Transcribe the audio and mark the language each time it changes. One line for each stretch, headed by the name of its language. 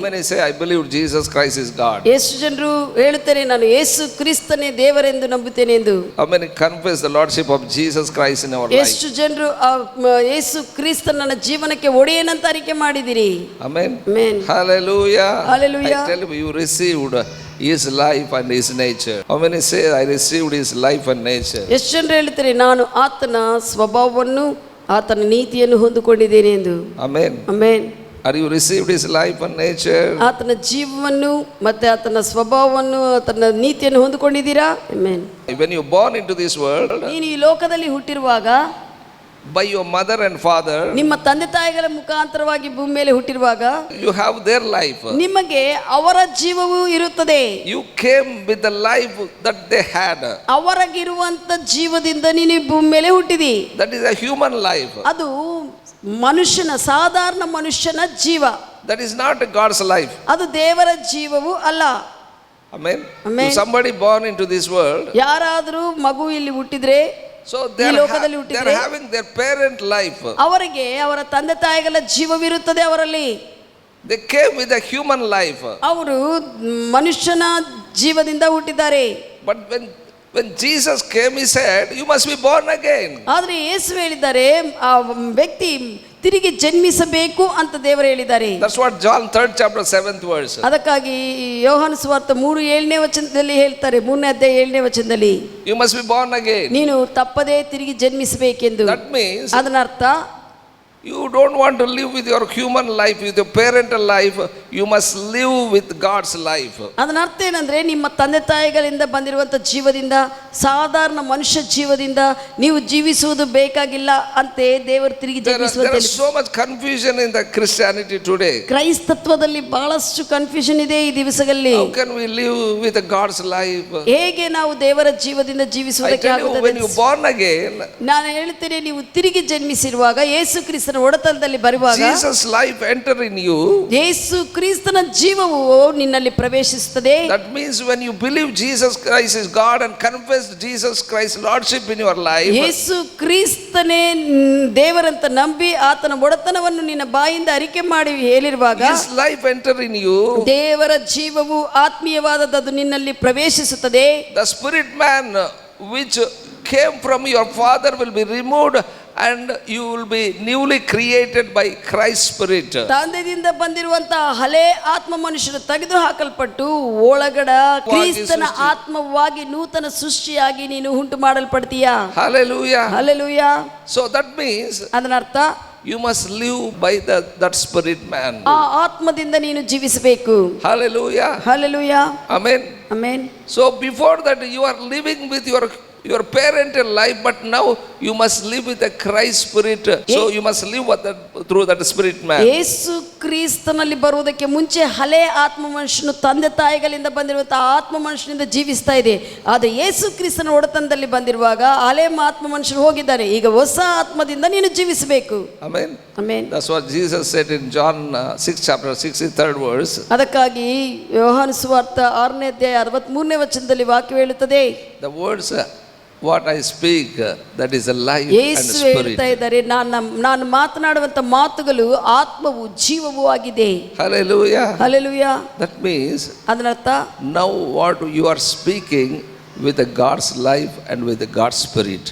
English: How many say I believe Jesus Christ is God?
Kannada: ಎಷ್ಟು ಜನರು ಹೇಳುತ್ತಾರೆ ನಾನು ಯೇಸು ಕ್ರಿಸ್ತನೇ ದೇವರೆಂದು ನಂಬುತ್ತೇನೆ ಎಂದು?
English: How many confess the lordship of Jesus Christ in our life?
Kannada: ಎಷ್ಟು ಜನರು ಯೇಸು ಕ್ರಿಸ್ತನ ನನ್ನ ಜೀವನಕ್ಕೆ ಒಡೆಯನಂತ ಅರಿಕೆ ಮಾಡಿದಿರಿ?
English: Amen. Amen. Hallelujah. Hallelujah. I tell you received his life and his nature. How many say I received his life and nature?
Kannada: ಎಷ್ಟು ಜನರು ಹೇಳ್ತಾರೆ ನಾನು ಆತನ ಸ್ವಭಾವವನ್ನು ಆತನ ನೀತಿಯನ್ನು ಹೊಂದಿಕೊಂಡಿದ್ದೇನೆ ಎಂದು?
English: Amen. Amen. Are you received his life and nature?
Kannada: ಆತನ ಜೀವವನ್ನು ಮತ್ತೆ ಆತನ ಸ್ವಭಾವವನ್ನು ಆತನ ನೀತಿಯನ್ನು ಹೊಂದಿಕೊಂಡಿದ್ದೀರಾ?
English: Amen. When you born into this world,
Kannada: ನೀನು ಈ ಲೋಕದಲ್ಲಿ ಹುಟ್ಟಿರುವಾಗ
English: by your mother and father,
Kannada: ನಿಮ್ಮ ತಂದೆ ತಾಯಿಗಳ ಮುಖಾಂತರವಾಗಿ ಭೂಮಿ ಮೇಲೆ ಹುಟ್ಟಿರುವಾಗ
English: you have their life.
Kannada: ನಿಮಗೆ ಅವರ ಜೀವವೂ ಇರುತ್ತದೆ.
English: You came with the life that they had.
Kannada: ಅವರಿಗಿರುವಂತ ಜೀವದಿಂದ ನೀನು ಈ ಭೂಮಿ ಮೇಲೆ ಹುಟ್ಟಿದಿ.
English: That is a human life.
Kannada: ಅದು ಮನುಷ್ಯನ, ಸಾಧಾರಣ ಮನುಷ್ಯನ ಜೀವ.
English: That is not God's life.
Kannada: ಅದು ದೇವರ ಜೀವವೂ ಅಲ್ಲ.
English: Amen. Amen. If somebody born into this world,
Kannada: ಯಾರಾದರೂ ಮಗು ಇಲ್ಲಿ ಹುಟ್ಟಿದ್ರೆ,
English: so
Kannada: ಈ ಲೋಕದಲ್ಲಿ
English: they
Kannada: ಹುಟ್ಟಿದ್ರೆ
English: are having their parent life.
Kannada: ಅವರಿಗೆ ಅವರ ತಂದೆ ತಾಯಿಗಳ ಜೀವವಿರುತ್ತದೆ ಅವರಲ್ಲಿ.
English: They came with a human life.
Kannada: ಅವರು ಮನುಷ್ಯನ ಜೀವದಿಂದ ಹುಟ್ಟಿದ್ದಾರೆ.
English: But when Jesus came, he said, you must be born again.
Kannada: ಆದರೆ ಯೇಸು ಹೇಳಿದ್ದಾರೆ ಆ ವ್ಯಕ್ತಿ ತಿರುಗಿ ಜನ್ಮಿಸಬೇಕು ಅಂತ ದೇವರು ಹೇಳಿದ್ದಾರೆ.
English: That's what John 3rd chapter 7th verse.
Kannada: ಅದಕ್ಕಾಗಿ ಯೋಹಾನ ಸುವಾರ್ತೆ 3:7ನೇ ವಚನದಲ್ಲಿ ಹೇಳ್ತಾರೆ, 3ನೇ ಅಧ್ಯಾಯ 7ನೇ ವಚನದಲ್ಲಿ,
English: You must be born again.
Kannada: ನೀನು ತಪ್ಪದೇ ತಿರುಗಿ ಜನ್ಮಿಸಬೇಕೆಂದು.
English: That means
Kannada: ಅದರ ಅರ್ಥ
English: you don't want to live with your human life, with your parental life. you must live with God's life.
Kannada: ಅದರ ಅರ್ಥ ಏನಂದ್ರೆ ನಿಮ್ಮ ತಂದೆ ತಾಯಿಗಳಿಂದ ಬಂದಿರುವಂತ ಜೀವದಿಂದ, ಸಾಧಾರಣ ಮನುಷ್ಯ ಜೀವದಿಂದ ನೀವು ಜೀವಿಸುವುದು ಬೇಕಾಗಿಲ್ಲ ಅಂತೆ ದೇವರು ತಿರುಗಿ
English: There
Kannada: ಜೀವಿಸುವಂತೆ.
English: is so much confusion in the Christianity today.
Kannada: ಕ್ರೈಸ್ತತ್ವದಲ್ಲಿ ಬಹಳಷ್ಟು ಕನ್ಫ್ಯೂಷನ್ ಇದೆ ಈ ದಿವಸಗಳಲ್ಲಿ.
English: How can we live with God's life?
Kannada: ಹೇಗೆ ನಾವು ದೇವರ ಜೀವದಿಂದ
English: I
Kannada: ಜೀವಿಸುವುದಕ್ಕೆ
English: tell you,
Kannada: ಆಗುತ್ತದೆ?
English: when you born again,
Kannada: ನಾನು ಹೇಳ್ತೇನೆ, ನೀವು ತಿರುಗಿ ಜನ್ಮಿಸಿರುವಾಗ, ಯೇಸು ಕ್ರಿಸ್ತನ ಒಡೆತನದಲ್ಲಿ ಬರುವಾಗ
English: Jesus' life enter in you.
Kannada: ಯೇಸು ಕ್ರಿಸ್ತನ ಜೀವವು ನಿನ್ನಲ್ಲಿ ಪ್ರವೇಶಿಸುತ್ತದೆ.
English: That means when you believe Jesus Christ is God and confess Jesus Christ's lordship in your life,
Kannada: ಯೇಸು ಕ್ರಿಸ್ತನೇ ದೇವರಂತ ನಂಬಿ ಆತನ ಒಡೆತನವನ್ನು ನಿನ್ನ ಬಾಯಿಂದ ಅರಿಕೆ ಮಾಡಿ ಹೇಳಿರುವಾಗ
English: His life enter in you.
Kannada: ದೇವರ ಜೀವವು ಆತ್ಮೀಯವಾದದ್ದು ನಿನ್ನಲ್ಲಿ ಪ್ರವೇಶಿಸುತ್ತದೆ.
English: The spirit man which came from your father will be removed and you will be newly created by Christ's spirit.
Kannada: ತಂದೆಯಿಂದ ಬಂದಿರುವಂತಹ ಹಳೆ ಆತ್ಮ ಮನುಷ್ಯನು ತೆಗೆದು ಹಾಕಲ್ಪಟ್ಟು ಒಳಗಡ ಕ್ರಿಸ್ತನ ಆತ್ಮವಾಗಿ ನೂತನ ಸೃಷ್ಟಿಯಾಗಿ ನೀನು ಉಂಟು ಮಾಡಲ್ಪಡ್ತೀಯಾ.
English: Hallelujah.
Kannada: Hallelujah.
English: So that means
Kannada: ಅದರ ಅರ್ಥ
English: you must live by that spirit man.
Kannada: ಆ ಆತ್ಮದಿಂದ ನೀನು ಜೀವಿಸಬೇಕು.
English: Hallelujah.
Kannada: Hallelujah.
English: Amen.
Kannada: Amen.
English: So before that you are living with your parental life, but now you must live with the Christ spirit. So you must live through that spirit man.
Kannada: ಯೇಸು ಕ್ರಿಸ್ತನಲ್ಲಿ ಬರುವುದಕ್ಕೆ ಮುಂಚೆ ಹಳೆ ಆತ್ಮ ಮನುಷ್ಯನು ತಂದೆ ತಾಯಿಗಳಿಂದ ಬಂದಿರುವಂತಹ ಆತ್ಮ ಮನುಷ್ಯನಿಂದ ಜೀವಿಸ್ತಾ ಇದೆ. ಆದರೆ ಯೇಸು ಕ್ರಿಸ್ತನ ಒಡೆತನದಲ್ಲಿ ಬಂದಿರುವಾಗ ಹಳೆ ಆತ್ಮ ಮನುಷ್ಯನು ಹೋಗಿದ್ದಾನೆ. ಈಗ ಹೊಸ ಆತ್ಮದಿಂದ ನೀನು ಜೀವಿಸಬೇಕು.
English: Amen.
Kannada: Amen.
English: That's what Jesus said in John 6 chapter 63rd verse.
Kannada: ಅದಕ್ಕಾಗಿ ಯೋಹಾನ ಸುವಾರ್ತ 6ನೇ ಅಧ್ಯಾಯ 63ನೇ ವಚನದಲ್ಲಿ ವಾಕ್ಯ ಹೇಳುತ್ತದೆ,
English: The words what I speak, that is a life and
Kannada: Yesu
English: spirit.
Kannada: ಹೇಳ್ತಾ ಇದ್ದಾರೆ, ನಾನು ಮಾತನಾಡುವಂತ ಮಾತುಗಳು ಆತ್ಮವು ಜೀವವೂ ಆಗಿದೆ.
English: Hallelujah.
Kannada: ಹಲ್ಲೆಲೂಯಾ.
English: That means
Kannada: ಅದರರ್ಥ
English: now what you are speaking with the God's life and with the God's spirit.